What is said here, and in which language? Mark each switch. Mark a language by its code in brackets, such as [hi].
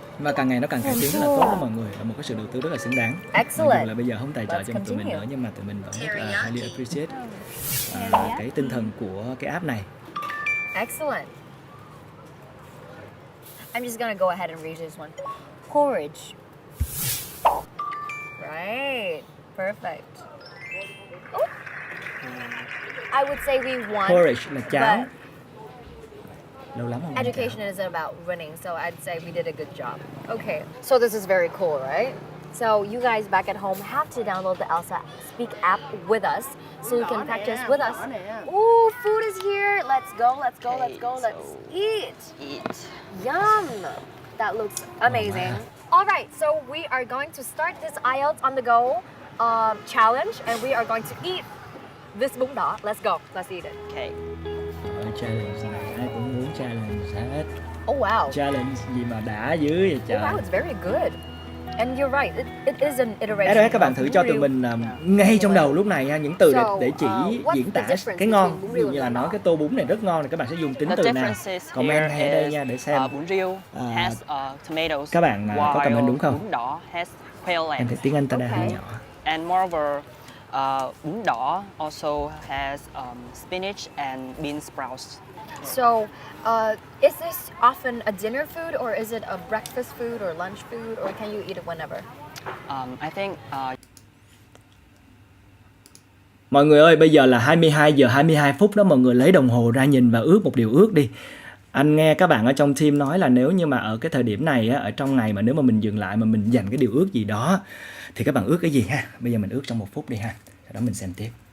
[vi] Và càng ngày nó càng cải tiến rất là tốt đó mọi người, là một cái sự đầu tư rất là xứng đáng. Mặc dù là bây giờ không tài trợ cho tụi mình nữa nhưng mà tụi mình vẫn rất là [en] highly appreciate [vi] cái tinh thần của cái app này. [en] Excellent. I'm just gonna go ahead and read this one. Porridge. Right. Perfect. Oh. I would say we won. [vi] Porridge là cháo. Lâu lắm không? [en] Education isn't about winning, so I'd say we did a good job. Okay, so this is very cool, right? So you guys back at home have to download the Elsa Speak app with us, so you can practice with us. Ooh, food is here. Let's go, let's go, let's go. Let's eat. Yum. That looks amazing. All right, so we are going to start this IELTS on the go challenge, and we are going to eat this bún đỏ. Let's go. Let's eat it. Okay. [vi] Challenge này ai cũng muốn challenge hết. [en] Oh wow. [vi] Challenge gì mà đã dữ vậy trời. [en] Oh wow, it's very good. And you're right, it is an iteration. [vi] Đó, các bạn thử cho tụi mình ngay trong đầu lúc này những từ để chỉ diễn tả cái ngon. Ví dụ như là nói cái tô bún này rất ngon thì các bạn sẽ dùng tính từ nào? Comment ngay đây nha để xem. [en] Bún riêu has tomatoes. [vi] Các bạn có comment đúng không? [en] Bún đỏ has quail eggs. [vi] Em thấy tiếng Anh ta đang hơi nhỏ. [en] And moreover, bún đỏ also has spinach and bean sprouts. So, is this often a dinner food or is it a breakfast food or lunch food or can you eat it whenever? I think [vi] Mọi người ơi, bây giờ là 22 giờ 22 phút đó, mọi người lấy đồng hồ ra nhìn và ước một điều ước đi. Anh nghe các bạn ở trong team nói là nếu như mà ở cái thời điểm này á, ở trong ngày mà nếu mà mình dừng lại mà mình dành cái điều ước gì đó thì các bạn ước cái gì ha? Bây giờ mình ước trong 1 phút đi ha. Sau đó mình xem tiếp.